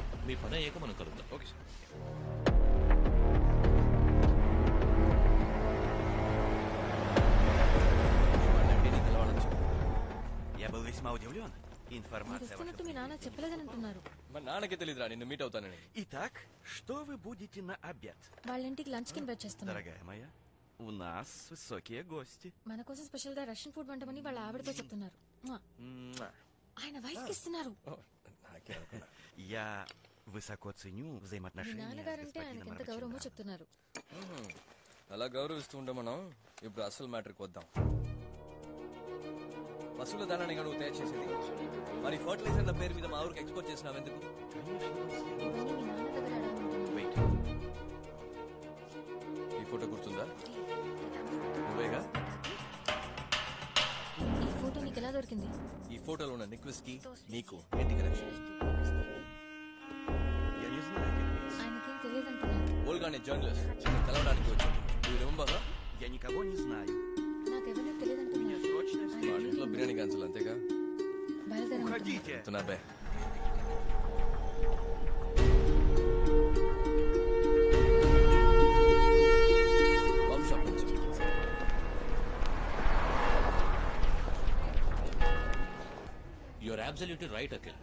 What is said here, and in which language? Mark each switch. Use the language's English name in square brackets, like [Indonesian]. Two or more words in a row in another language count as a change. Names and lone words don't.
[Telugu] మీ పని అయ్యాక మనం కలుద్దాం. ఓకే సార్. మీ నాన్న చెప్పలేదని అంటున్నారు. మా నాన్నకి తెలియదురా నిన్ను మీట్ అవుతానని. [Russian] Итак, что вы будете на обед? [Telugu] వాళ్ళ ఇంటికి లంచ్ కి ఇన్వైట్ చేస్తున్నారు. [Russian] Дорогая моя, у нас высокие гости. [Telugu] మన కోసం స్పెషల్ గా [English] Russian food [Telugu] వంటమని వాళ్ళ ఆవిడతో చెప్తున్నారు. ఆయన వైఫ్ కి ఇస్తున్నారు. [Russian] Я высоко ценю [Telugu] మీ [Russian] взаимоотношения с [Telugu] నాన్నగారంటే ఆయనకి [Russian] господином [Telugu] ఎంత గౌరవమో [Russian] Раченданом. [Telugu] చెప్తున్నారు. అలా గౌరవిస్తూ ఉంటాం మనం. ఇప్పుడు అసలు మ్యాటర్కి వద్దాం. పశువుల దానాన్ని నువ్వు తయారు చేసేది, మరి ఫర్టిలైజర్ల పేరు మీద మా ఊరికి ఎక్స్పోర్ట్ చేసినావు ఎందుకు? ఇవన్నీ మీ నాన్న దగ్గర అడగమంటున్నారు. [English] Wait. [Telugu] ఈ ఫోటో గుర్తుందా? నువ్వేగా? ఈ ఫోటో నీకు ఎలా దొరికింది? ఈ ఫోటోలో ఉన్న నిక్వెస్ట్ కి నీకు ఏంటి కనెక్షన్? [Russian] Я не знаю, как быть. [Telugu] ఆయనకేం తెలియదంటున్నారు. ఓల్గానే జర్నలిస్ట్ నిన్ను కలవడానికి వచ్చింది. నువ్వు రిమెంబర్? [Russian] Я никого не знаю. [Telugu] నాకెవరిని తెలియదంటున్నారు. [Russian] Срочно [Telugu] వాళ్ళ ఇంట్లో బిర్యానీ క్యాన్సిల్ అంతేగా? బయలుదేరమంటున్నారు. [Russian] Уходите. [Telugu] చెప్తున్నా బే. [English] coffee shop [Telugu] నుంచి [English] You're absolutely right Akhil.